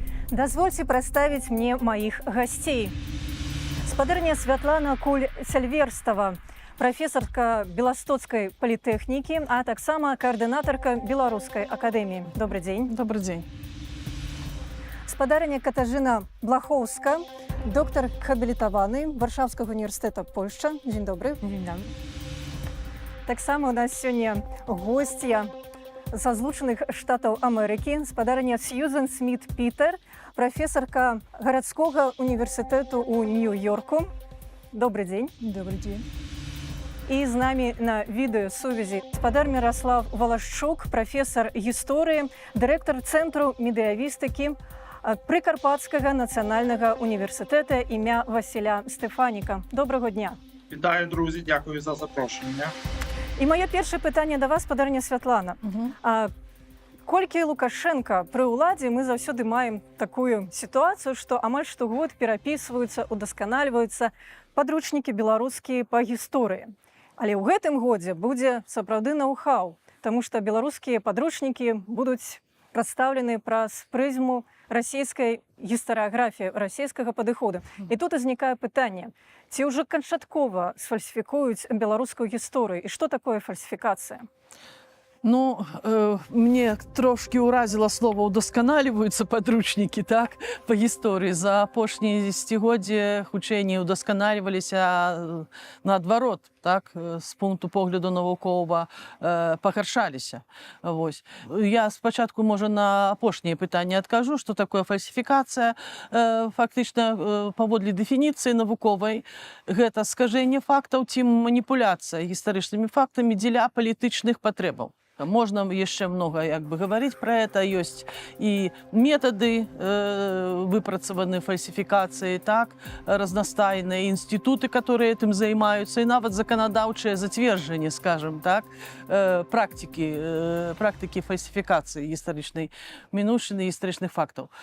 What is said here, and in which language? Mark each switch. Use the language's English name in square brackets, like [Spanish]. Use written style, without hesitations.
[Belarusian] Дазвольце прадставіць мне маіх гасцей. [Russian] Спадарня Святлана Куль-Сяльверстава, профессорка Беластоцкой политехники, [Belarusian] а таксама [Russian] координаторка Белорусской академии. Добрый день. Добрый день. [Belarusian] Спадарня Катажына Блахоўска, доктор хабілітаваны Варшаўскага універсітэта Польшча. Дзень добры. [Polish] Dzień dobry. [Belarusian] Таксама у нас сёння госця са Злучаных Штатаў Амерыкі, спадарня Сьюзен Сміт-Пітер, прафесарка гарадскога універсітэту ў Нью-Йорку. Добрый дзень. [Russian] Добрый день. [Belarusian] І з намі на відэасувязі спадар Міраслав Валашчук, прафесар гісторыі, дырэктар Цэнтру медыявістыкі Прикарпатського національного університету ім'я Василя Стефаніка. [Ukrainian] Доброго дня. Вітаю, друзі, дякую за запрошення. І моє перше питання до вас, спадарня Святлана. [Belarusian] Колькі Лукашенка пры ўладзе, мы заўсёды маем такую сітуацыю, што амаль штогод перапісваюцца, удасканальваюцца падручнікі беларускія па гісторыі. Але ў гэтым годзе будзе сапраўды ноу-хау, таму што беларускія падручнікі будуць прадстаўлены праз прызму расійскай гістарыяграфіі, расійскага падыходу. І тут узнікае пытанне, ці ўжо канчаткова сфальсіфікуюць беларускую гісторыю, і што такое фальсіфікацыя? [Russian] Ну, мне трошки уразило слово «удосконаливаются подручники», так, по истории. [Belarusian] За апошние десятигодия хутчэй не удосконаливались, а наадварот, так, з пункту погляду навуковага пагаршаліся. Вось. Я спачатку, можа, на апошняе пытанне адкажу, што такое фальсіфікацыя. Фактычна, паводле дэфініцыі навуковай, гэта скажэнне фактаў ці маніпуляцыя гістарычнымі фактамі дзеля палітычных патрэбаў. [Russian] Можно еще много говорить про это. Есть и методы выпрацаваны фальсификации, так, разностайные институты, которые этим занимаются, и [Belarusian] нават законодаўчае зацверджанне, [Russian] скажем так, практики фальсификации историчной минувшины, историчных фактов.